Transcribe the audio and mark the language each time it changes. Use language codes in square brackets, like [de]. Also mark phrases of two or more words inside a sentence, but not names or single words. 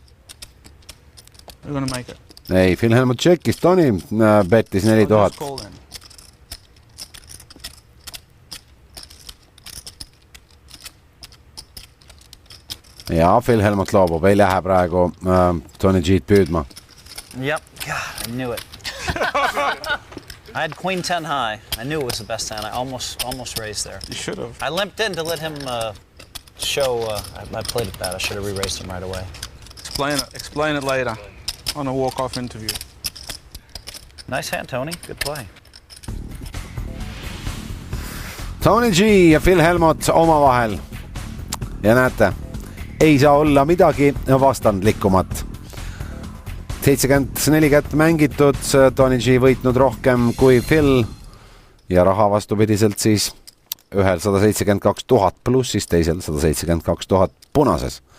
[et] Ei, Phil Hellmuth tšekkis, Toni bettis 4000. Ja Phil Hellmuth loobub, ei lähe praegu Tony G'd püüdma. [en] Yep, God, I knew it. I had queen 10 high. I knew it was the best hand. I almost raised there. You should have. I limped in to let him show. I played it bad. I should have re-raised him right away. Explain it later on a walk-off interview. Nice hand, Tony. Good play. [et] Tony G ja Phil Hellmuth omavahel. Ja näete, ei saa olla midagi vastandlikumat. 74 kätt mängitud, Tony G võitnud rohkem kui Phil ja raha vastupidiselt siis ühel 172 000 plussis, teisel 172 000 punases.